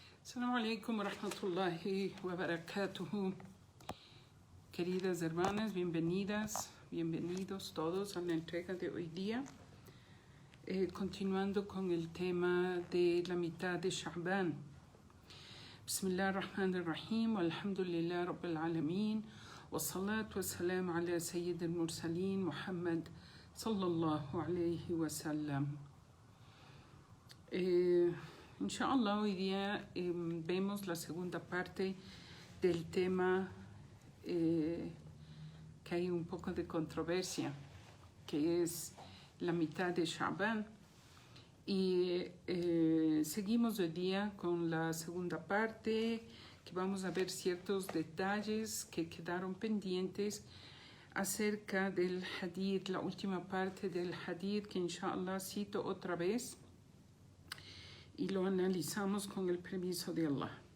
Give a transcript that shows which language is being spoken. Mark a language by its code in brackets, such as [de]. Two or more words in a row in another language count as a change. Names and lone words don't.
[ar] السلام عليكم ورحمة الله وبركاته. [es] Queridas hermanas, bienvenidas, bienvenidos todos a la entrega de hoy día. Continuando con el tema de la mitad de Sha'ban. [ar] بسم الله الرحمن الرحيم، الحمد لله رب العالمين، والصلاة والسلام على سيد المرسلين، محمد صلى الله عليه وسلم. [es] Inshallah, hoy día vemos la segunda parte del tema que hay un poco de controversia, que es la mitad de Sha'ban. Y seguimos hoy día con la segunda parte, que vamos a ver ciertos detalles que quedaron pendientes acerca del hadith, la última parte del hadith, que inshallah cito otra vez y lo analizamos con el permiso de Allah.